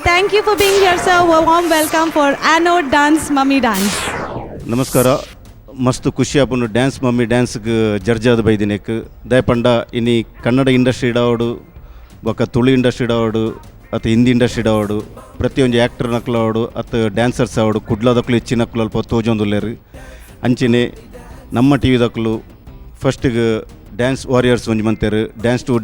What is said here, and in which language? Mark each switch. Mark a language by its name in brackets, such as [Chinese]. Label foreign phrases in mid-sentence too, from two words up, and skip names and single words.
[English] Thank you for being here, sir. A warm welcome for Anode Dance Mummy Dance. [Tulu] ನಮಸ್ಕಾರ. ಮಸ್ತ್ ಖುಷಿ ಆಪುಂಡು ಡ್ಯಾನ್ಸ್ ಮಮ್ಮಿ ಡ್ಯಾನ್ಸ್ಗೆ ಜರ್ಜಾದ ಬೈದಿನೇಕ್ ದಯಪಂಡ ಇನಿ ಕನ್ನಡ ಇಂಡಸ್ಟ್ರಿ ಇಡಾವಡು ಬೊಕ್ಕ ತುಳು ಇಂಡಸ್ಟ್ರಿ ಇಡಾವಡು ಅಥವಾ ಹಿಂದಿ ಇಂಡಸ್ಟ್ರಿ ಇಡಾವಡು ಪ್ರತಿಯೊಂದು ಆ್ಯಕ್ಟರ್ ನಕ್ಲಾವಡು ಅಥವಾ ಡ್ಯಾನ್ಸರ್ಸ್ ಆವಡು ಕುಡ್ಲದಕ್ಕಲು ಹೆಚ್ಚಿನ ನಕ್ಲು ಅಲ್ಪ ತೋಜೊಂದುಲ್ಲೇರು ಅಂಚೆನೆ ನಮ್ಮ ಟಿ ವಿದಕ್ಕಲು ಫಸ್ಟಿಗೆ ಡ್ಯಾನ್ಸ್ ವಾರಿಯರ್ಸ್ ಒಂಜಿ ಮಂತೇರು ಡ್ಯಾನ್ಸ್ ಟು